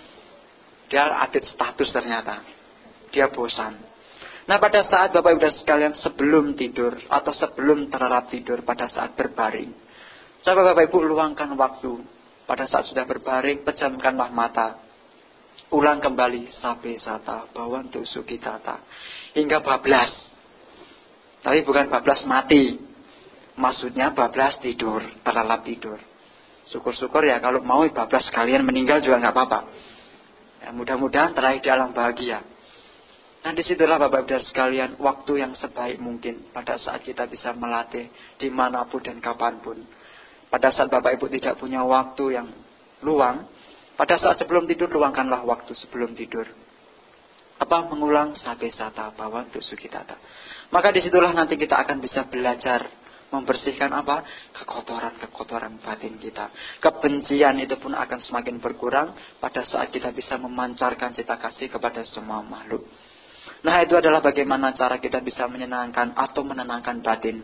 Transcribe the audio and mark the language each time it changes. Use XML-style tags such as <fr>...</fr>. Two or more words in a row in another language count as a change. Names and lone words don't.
<id>Dia update status ternyata. Dia bosan. Nah pada saat Bapak Ibu sekalian sebelum tidur atau sebelum terlelap tidur pada saat berbaring, coba Bapak Ibu luangkan waktu. Pada saat sudah berbaring, pejamkanlah mata. Ulang kembali</id> <pi>sabe sata bawantu sukitata</pi> <id>hingga bablas. Tapi bukan bablas mati. Maksudnya bablas tidur, terlelap tidur. Syukur-syukur ya kalau mau bablas sekalian meninggal juga nggak apa-apa. Ya, mudah-mudahan terakhir di alam bahagia. Nah disitulah Bapak Ibu sekalian waktu yang sebaik mungkin pada saat kita bisa melatih dimanapun dan kapanpun. Pada saat Bapak Ibu tidak punya waktu yang luang, pada saat sebelum tidur, luangkanlah waktu sebelum tidur. Apa? Mengulang</id> <pi>sabe sata bawantu sukitata.</pi> <id>Maka disitulah nanti kita akan bisa belajar membersihkan apa? Kekotoran-kekotoran batin kita. Kebencian itu pun akan semakin berkurang pada saat kita bisa memancarkan cita kasih kepada semua makhluk. Nah itu adalah bagaimana cara kita bisa menyenangkan atau menenangkan batin.</id>